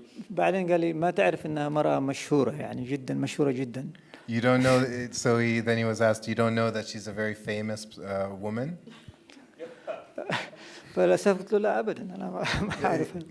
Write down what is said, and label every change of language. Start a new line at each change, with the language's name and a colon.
Arabic: بعدين قال لي ما تعرف إنها مرأة مشهورة يعني جدا مشهورة جدا.
English: You don't know, so then he was asked, you don't know that she's a very famous woman?
Arabic: فللأسف قلت له لا أبدا أنا ما أعرف.